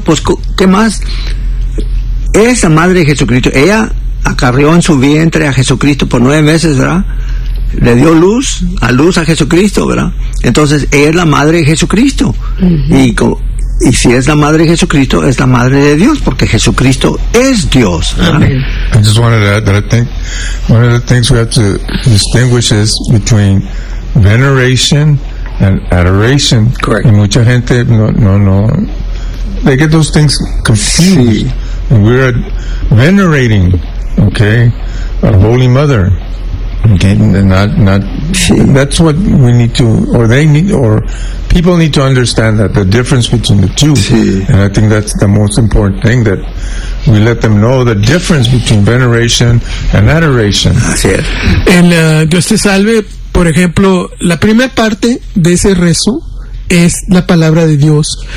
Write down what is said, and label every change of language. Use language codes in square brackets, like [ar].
[es] Pues, ¿qué más? Es la madre de Jesucristo. Ella acarrió en su vientre a Jesucristo por 9 meses, ¿verdad? Le dio luz, a luz a Jesucristo, ¿verdad? Entonces es la madre de Jesucristo. Uh-huh. Y si es la madre de Jesucristo, es la madre de Dios, porque Jesucristo es Dios. [en] Amen. I just wanted to add that I think one of the things we have to distinguish is between veneration and adoration. Correct. [es] Y mucha gente no. [en] They get those things confused. Sí. And we are venerating, okay, a Holy Mother. Okay, not sí. That's what we need to, or they need, or people need to understand that the difference between the two. [es] Sí. [en] And I think that's the most important thing, that we let them know the difference between veneration and adoration. [es] Así es. El Dios te salve, por ejemplo, la primera parte de ese rezo es la palabra de Dios.